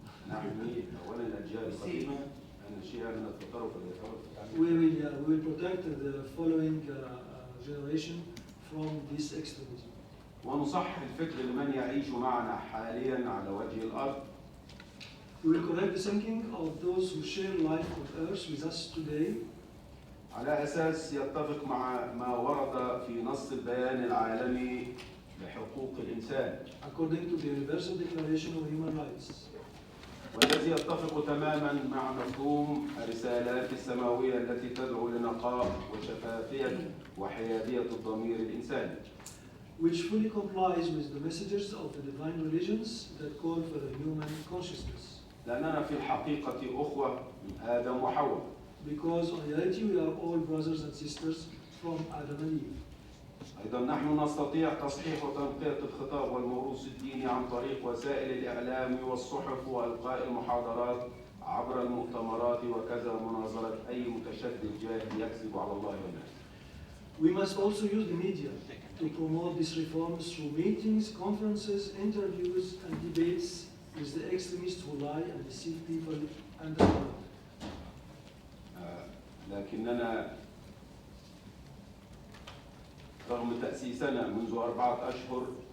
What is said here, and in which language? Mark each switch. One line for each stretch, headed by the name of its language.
Arabic: نحمي أولا الأجيال القادمة الناشئة من التطرف والإرهاب.
English: We will protect the following generation from this extremism.
Arabic: ونصحح الفكر لمن يعيش معنا حاليا على وجه الأرض.
English: We will correct the thinking of those who share life on earth with us today.
Arabic: على أساس يتفق مع ما ورد في نص البيان العالمي لحقوق الإنسان.
English: According to the Universal Declaration of Human Rights.
Arabic: والذي يتفق تماما مع مفهوم الرسالات السماوية التي تدعو لنقاء وشفافية وحيادية الضمير الإنساني.
English: Which fully complies with the messages of the divine religions that call for a human consciousness.
Arabic: لأننا في الحقيقة أخوة من آدم وحواء.
English: Because in reality we are all brothers and sisters from Adam and Eve.
Arabic: أيضا نحن نستطيع تصحيح وتنقية الخطاب والموروث الديني عن طريق وسائل الإعلام والصحف وإلقاء المحاضرات عبر المؤتمرات وكذا مناظرة أي متشدد جاهل يكذب على الله والناس.
English: We must also use the media to promote these reforms through meetings, conferences, interviews, and debates with the extremists who lie and deceive people and the world.
Arabic: لكننا رغم تأسيسنا منذ 4 أشهر